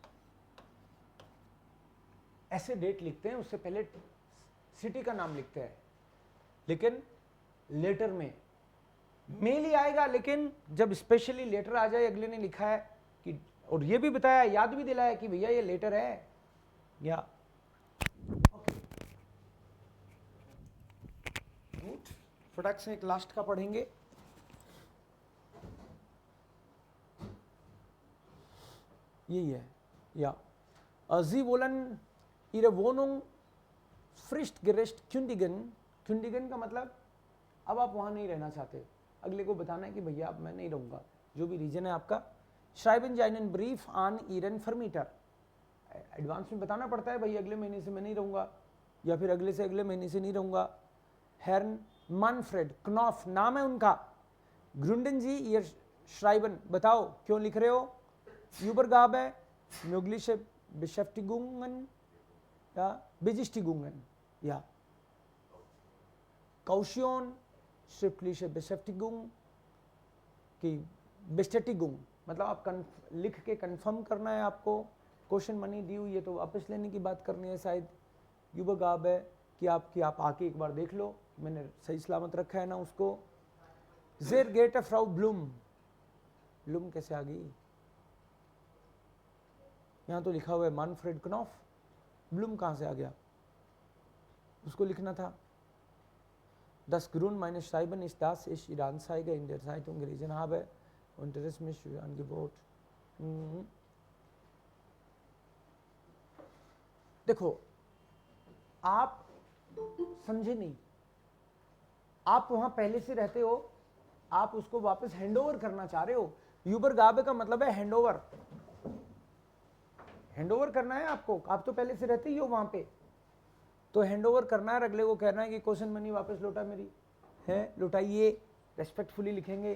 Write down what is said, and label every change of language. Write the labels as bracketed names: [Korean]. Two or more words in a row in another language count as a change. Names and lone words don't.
[Hindi] ऐसे डेट लिखते हैं, उससे पहले सिटी का नाम लिखते हैं, लेकिन लेटर में मेल ही आएगा, लेकिन जब [English] specially letter [Hindi] आ जाए, अगले ने लिखा है कि, और ये भी बताया, याद भी दिलाया कि भैया ये लेटर है, [German] ja gut. [Hindi] फटाक से एक लास्ट का पढ़ेंगे, यही है, या [German] Sie wollen ihre Wohnung fristgerecht kündigen, [Hindi] kündigen का मतलब अब आप वहाँ नहीं रहना चाहते, अगले को बताना है कि भैया अब मैं नहीं रहूँगा, जो भी रीजन है आपका। [German] Schreiben Sie einen Brief an Ihren Vermieter, [Hindi] एडवांस में बताना पड़ता है भाई अगले महीने से मैं नहीं रहूँगा, या फिर अगले से अगले महीने से नहीं रहूँगा। Herrn Manfred Knopf नाम है उनका, [German] Gründen Sie Ihr Schreiben, [Hindi] बताओ क्यों लिख रहे हो, [German] Übergabe mögliche Beschäftigungen, ja, Besichtigungen, ja, Kaution schriftliche Beschäftigung [Hindi] की Bestätigung, मतलब आप लिख के कंफर्म करना है आपको, [English] question money [Hindi] दी हुई है तो वापस लेने की बात करनी है शायद। Übergabe कि आप आके एक बार देख लो मैंने सही सलामत रखा है ना उसको। [German] Sehr geehrte Frau Blum, [Hindi] ब्लूम कैसे आ गई, यहाँ तो लिखा हुआ है मानफ्रेड क्नॉफ, ब्लूम कहाँ से आ गया, उसको लिखना था। [German] Das Grund meines Schreiben ist, dass ich Ihre Anzeige in der Zeitung gelesen habe, Unterricht mich für Angebot. [Hindi] देखो आप समझे नहीं, आप वहां पहले से रहते हो, आप उसको वापस हैंडओवर करना चाह रहे हो। यूबरगाबे का मतलब है हैंडओवर, हैंडओवर करना है आपको, आप तो पहले से रहते ही हो वहां पे, तो हैंडओवर करना है, अगले को कहना है कि [English] question money [Hindi] वापस लौटा मेरी है, लौटाइए, रेस्पेक्टफुली लिखेंगे।